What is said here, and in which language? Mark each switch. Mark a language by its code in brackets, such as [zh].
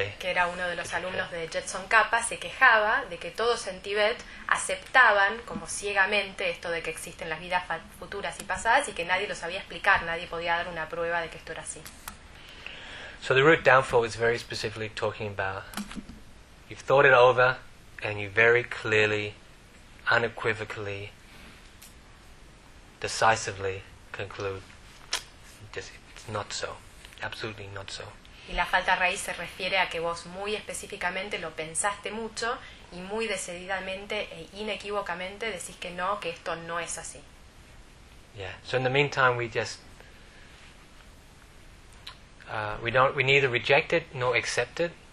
[es] Kedrupje, que era uno de los alumnos de Jetson Kapa, se quejaba de que todos en Tibet aceptaban como ciegamente esto de que existen las vidas futuras y pasadas y que nadie lo sabía explicar, nadie podía dar una prueba de que esto era así. [en] So the root downfall is very specifically talking about you've thought it over and you very clearly, unequivocally, decisively conclude it's not so, absolutely not so. [es] Y la falta raíz se refiere a que vos muy específicamente lo pensaste mucho y muy decididamente e inequívocamente decís que no, que esto no es así. [en] Yeah. So in the meantime we just we neither reject it nor accept it.